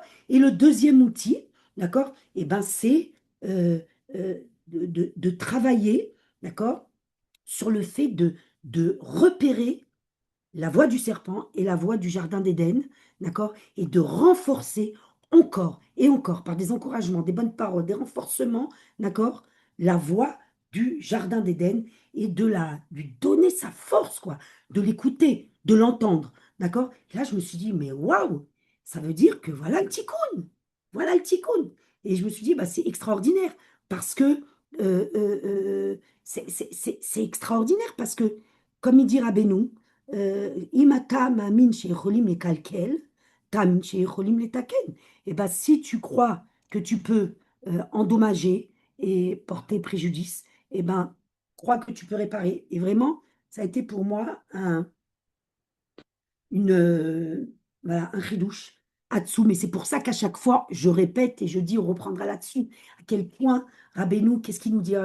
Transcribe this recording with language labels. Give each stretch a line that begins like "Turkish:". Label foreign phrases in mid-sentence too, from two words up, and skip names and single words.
French: Et le deuxième outil, d'accord, c'est euh, de travailler, d'accord, sur le fait de repérer la voie du serpent et la voie du jardin d'Éden, d'accord, et de renforcer encore et encore par des encouragements, des bonnes paroles, des renforcements, d'accord, la voie du jardin d'Éden et lui donner sa force, quoi, de l'écouter, de l'entendre, d'accord. Et là, je me suis dit, mais waouh, ça veut dire que voilà le tikkun. Et je me suis dit, bah, c'est extraordinaire parce que c'est extraordinaire parce que, comme il dit Rabbeinu,
Hebrew: אם אתה מאמין שיכולים לקלקל, תאמין שיכולים לתקן.
French: Et ben, si tu crois que tu peux endommager et porter préjudice, et ben, crois que tu peux réparer. Et vraiment, ça a été pour moi voilà, un chidouche là-dessous. Mais c'est pour ça qu'à chaque fois, je répète et je dis, on reprendra là-dessus, à quel point Rabbeinu, qu'est-ce qu'il nous dit?